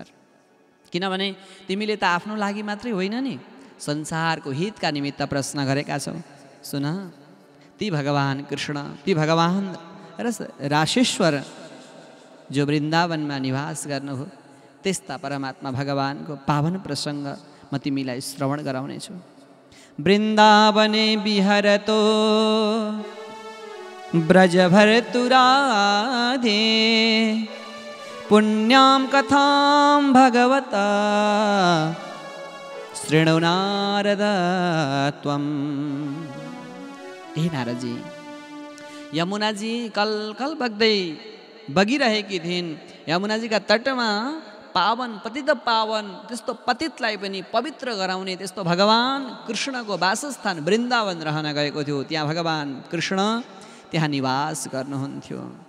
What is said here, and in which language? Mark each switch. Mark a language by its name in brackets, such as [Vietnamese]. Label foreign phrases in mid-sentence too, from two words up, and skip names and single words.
[Nepali] किनभने तिमीले त आफ्नो लागि मात्रै होइन नि, संसारको हितका निमित्त प्रश्न गरेका छौ। सुन, ती भगवान् कृष्ण, ती भगवान् राशेश्वर जो वृन्दावनमा निवास गर्नुभयो, त्यस्ता परमात्मा भगवानको पावन प्रसङ्ग म तिमीलाई श्रवण गराउनेछु। [Sanskrit] वृन्दावने विहरतो ब्रजभर्तुराधे पुण्यां कथां भगवता शृणु नारद त्वं। [Nepali] हे नारदजी, यमुनाजी कल कल बगिरहेकी थिइन्। यमुनाजीका तटमा पावन पतित पावन त्यस्तो पतितलाई पनि पवित्र गराउने त्यस्तो भगवान् कृष्णको वासस्थान वृन्दावन रहन गएको थियो। त्यहाँ भगवान् कृष्ण त्यहाँ निवास गर्नुहुन्थ्यो।